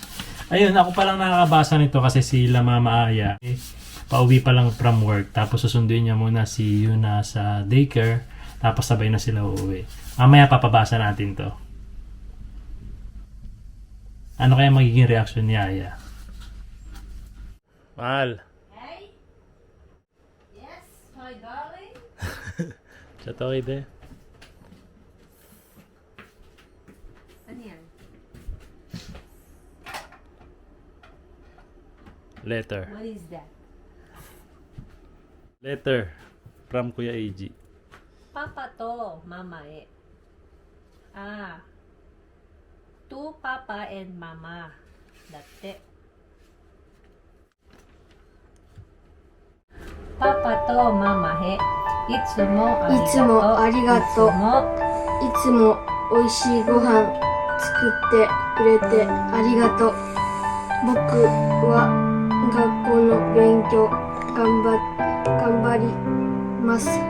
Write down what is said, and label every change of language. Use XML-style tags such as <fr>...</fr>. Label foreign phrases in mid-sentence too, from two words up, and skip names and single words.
<tl>Ayun, ako pa lang nakakabasa nito kasi sila Mama Aya pauwi pa lang</tl> <en>from work</en> <tl>tapos susunduin niya muna si Yuna sa daycare tapos sabay na sila uuwi. Mamaya papabasa natin to. Ano kaya magiging reaction ni Aya? Mahal.</tl> <en>Hey? Yes, my darling? Chatoy de.</en> <tl>Ano yan?</tl> <en>Letter. What is that? Letter from Kuya AJ.</en> <ja>パパと、ママと</ja> <en>Papa and Mama. That's it.</en> <ja>パパと、ママいつもありがとう. いつも美味しいご飯作ってくれてありがとう。僕は学校の勉強頑張ります。</ja>